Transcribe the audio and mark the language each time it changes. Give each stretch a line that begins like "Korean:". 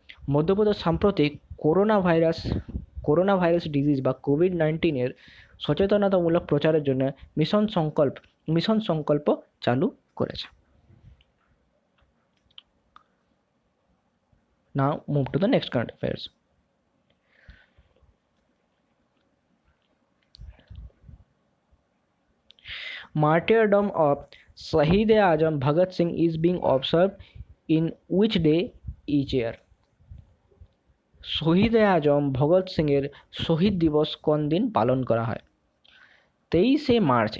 Bangla: মধ্যপ্রদেশ সাম্প্রতিক corona virus disease বা COVID-19 সচেতনতামূলক প্রচারের জন্য মিশন সংকল্প চালু করেছে।
English: Now move to the next current affairs. Martyrdom of Shahid-e-Azam Bhagat Singh is being observed in which day each year?
Bangla: শহীদ-e-আজম Bhagat Singh এর শহীদ দিবস কোন দিন পালন করা হয়? 23শে মার্চ।